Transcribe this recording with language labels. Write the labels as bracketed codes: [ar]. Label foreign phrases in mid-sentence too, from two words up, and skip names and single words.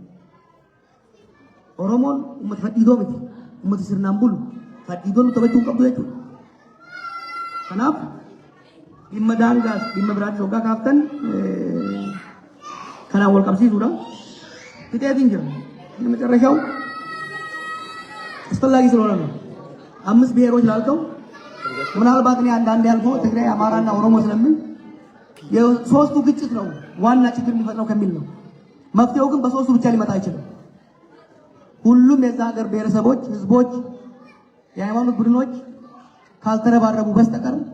[om] Oromoon uummata fadhiidoo miti. Uummata sirnaan bulu fadhiidoo nu taphachuu qabdu jechuudha. Kanaaf dhimma daangaas dhimma biraatti hoggaa kaaftan kanaan wal qabsiisuudha. Fixeetiin jira. Inni [am] መጨረሻው አስፈላጊ ስለሆነ ነው። 5 ብሔሮች ላልከው ምናልባት እኔ አንዳንዴ ያልፎ ትግራይ አማራና ኦሮሞ ስለምን የሶስቱ ግጭት ነው ዋና ችግር የሚፈጥረው ከሚል ነው። መፍትሄው ግን በሶስቱ ብቻ ሊመጣ አይችልም። ሁሉም የዛ ሀገር ብሔረሰቦች፣ ህዝቦች፣ የሃይማኖት ቡድኖች ካልተረባረቡ በስተቀር